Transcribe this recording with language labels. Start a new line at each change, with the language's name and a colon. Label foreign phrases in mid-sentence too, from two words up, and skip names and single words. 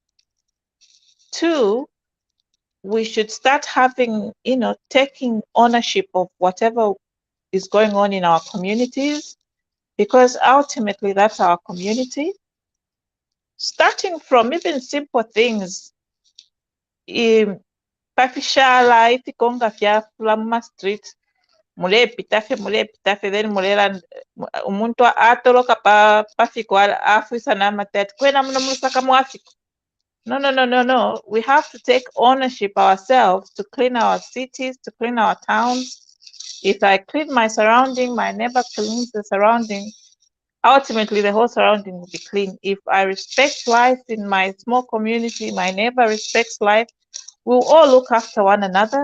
English: 2, we should start having, taking ownership of whatever is going on in our communities, because ultimately that's our community. Starting from even simple things,
Bemba: pafishala itikonga fya flama street mulepitafe then mulela umuntu atoloka pafiko afisa namatati kwena muno musaka mwafiko No.
English: We have to take ownership ourselves to clean our cities, to clean our towns. If I clean my surrounding, my neighbor cleans the surrounding. Ultimately, the whole surrounding will be clean. If I respect life in my small community, my neighbor respects life, we'll all look after one another.